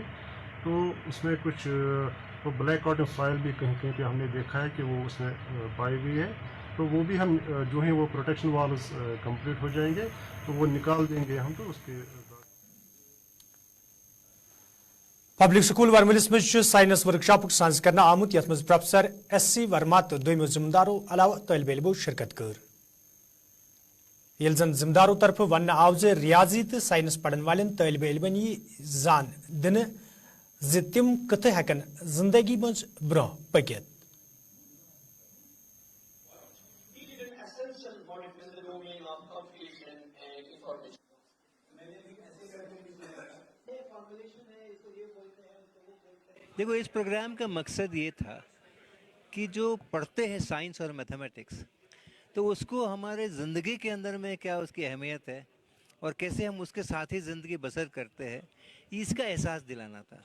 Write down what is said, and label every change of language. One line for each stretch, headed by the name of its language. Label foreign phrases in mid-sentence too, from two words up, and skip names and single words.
Hindi: तो उसमें कुछ तो
English: black cotton soil
Hindi: भी कहीं कहीं पे हमने देखा है कि वो उसमें पाई हुई है, तो वो भी हम जो है वो
English: protection walls complete
Hindi: हो जाएंगे तो वो निकाल देंगे हम। तो उसके
Kashmiri: पब्लिक स्कूल वर्मलिस में
English: science workshop
Kashmiri: सांस करना आमुत यथ मज प्रोफेसर SC वर्मा तो दोम जिम्मेदारों अलावा तलब इलमो शिरकत कर। जन जिम्मेदारों तरफ वन आव जे रियाजी तो साइंस पढ़न वाले तलब इलमन यह जान दिन तिम कत हेकन जिंदगी मज ब्रो पकित।
Hindi: देखो, इस प्रोग्राम का मकसद ये था कि जो पढ़ते हैं साइंस और मैथमेटिक्स, तो उसको हमारे ज़िंदगी के अंदर में क्या उसकी अहमियत है और कैसे हम उसके साथ ही ज़िंदगी बसर करते हैं, इसका एहसास दिलाना था।